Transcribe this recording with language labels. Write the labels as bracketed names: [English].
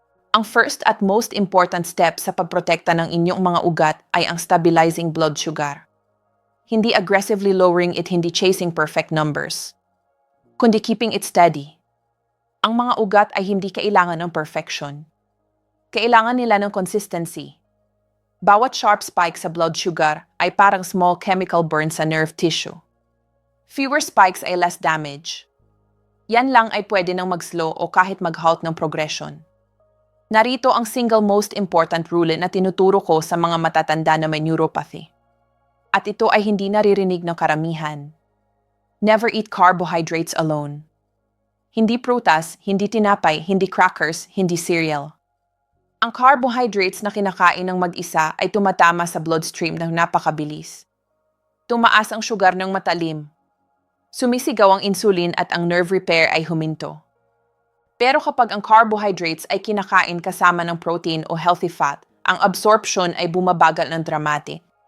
[Filipino] Ang first at most important step sa pagprotekta ng inyong mga ugat ay ang [English] stabilizing blood sugar. Hindi aggressively lowering it, hindi chasing perfect numbers, kundi keeping it steady. [Filipino] Ang mga ugat ay hindi kailangan ng perfection. Kailangan nila ng consistency. Bawat sharp spike sa blood sugar ay parang small chemical burn sa nerve tissue. [English] Fewer spikes ay less damage. [Filipino] Yan lang ay pwede nang mag-slow o kahit mag-halt ng progression. Narito ang single most important rule na tinuturo ko sa mga matatanda na may neuropathy. At ito ay hindi naririnig ng karamihan. [English] Never eat carbohydrates alone. [Filipino] Hindi prutas, hindi tinapay, hindi crackers, hindi cereal. Ang carbohydrates na kinakain ng mag-isa ay tumatama sa bloodstream ng napakabilis. Tumaas ang sugar ng matalim. Sumisigaw ang insulin at ang nerve repair ay huminto. Pero kapag ang carbohydrates ay kinakain kasama ng protein o healthy fat, ang absorption ay bumabagal ng dramatic.